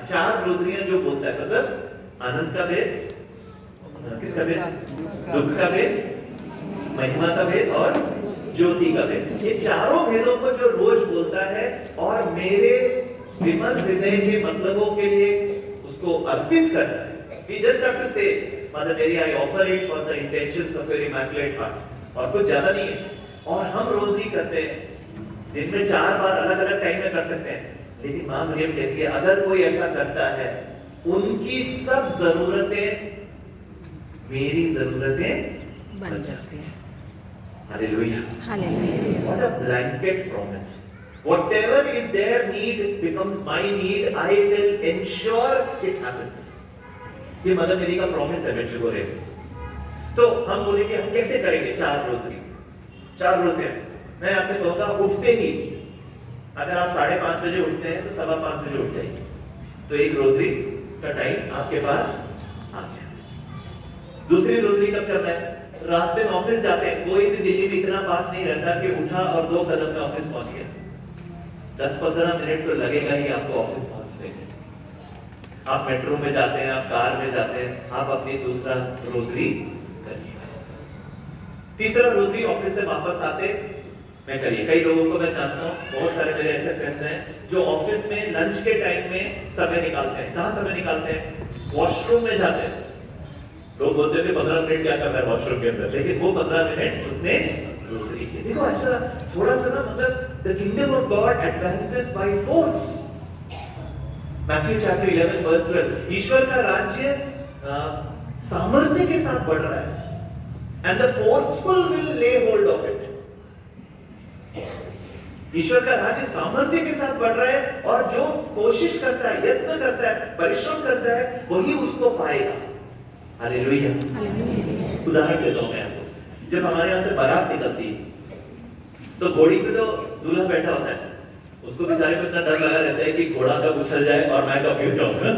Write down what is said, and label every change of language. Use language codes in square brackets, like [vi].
[hi] 4 रोज़रियां जो बोलता है, मतलब आनंद का भेद, किसका भेद? दुख का भेद, महिमा का भेद और ज्योति का भेद। ये चारों भेदों को जो रोज बोलता है और मेरे विमल हृदय के मतलबों के लिए उसको अर्पित करता है। [en] We just have to say, Mother Mary, I offer it for the intentions of your immaculate heart. [hi] और कुछ ज्यादा नहीं है। और हम रोज़री करते हैं, दिन में 4 बार अलग अलग टाइम में कर सकते हैं। लेकिन मां मरियम कहती है, अगर कोई ऐसा करता है, उनकी सब जरूरतें मेरी जरूरतें बन जाती हैं। [en] Hallelujah, hallelujah. What a blanket promise. Whatever is their need becomes my need. I will ensure it happens. [hi] ये मदर मेरी का प्रॉमिस है बच्चों को। तो हम बोलेंगे हम कैसे करेंगे 4 रोज़री? 4 रोज़री मैं आपसे कहूँगा, उठते ही अगर आप 5:30 बजे उठते हैं तो 5:15 बजे उठ जाइए, तो 1 रोज़री का टाइम आपके पास आ गया। दूसरी रोज़री कब करना है? रास्ते में ऑफिस जाते हैं। कोई भी दिल्ली में इतना पास नहीं रहता कि उठा और 2 कदम में ऑफिस पहुंच गया। 10-15 मिनट तो लगेगा ही आपको ऑफिस पहुंचने में। आप मेट्रो में जाते हैं, आप कार में जाते हैं, आप अपनी दूसरा रोज़री करिए। तीसरा रोज़री ऑफिस से वापस आते मैं करिए। कई लोगों को मैं जानता हूँ, बहुत सारे मेरे ऐसे फ्रेंड्स हैं जो ऑफिस में लंच के टाइम में समय निकालते हैं। कहाँ समय निकालते हैं? वॉशरूम में जाते हैं। लोग बोलते थे 15 मिनट क्या करना है वॉशरूम के अंदर, लेकिन वो 15 मिनट उसने रोज़री की। देखो ऐसा थोड़ा सा ना, मतलब [en] the kingdom of God advances by force. Matthew chapter 11 verse 12, [hi] ईश्वर का राज्य सामर्थ्य के साथ बढ़ रहा है, [en] and the forceful will lay hold of it. [hi] ईश्वर का राज्य सामर्थ्य के साथ बढ़ रहा है, और जो कोशिश करता है, यत्न करता है, परिश्रम करता है, वही उसको पाएगा। हालेलुया। उदाहरण देता हूं मैं आपको। जब हमारे यहाँ से बारात निकलती है तो घोड़ी पे तो दूल्हा बैठा होता है, उसको बेचारे को इतना डर लगा रहता है कि घोड़ा कब उछल जाए और मैं कब गिर जाऊं।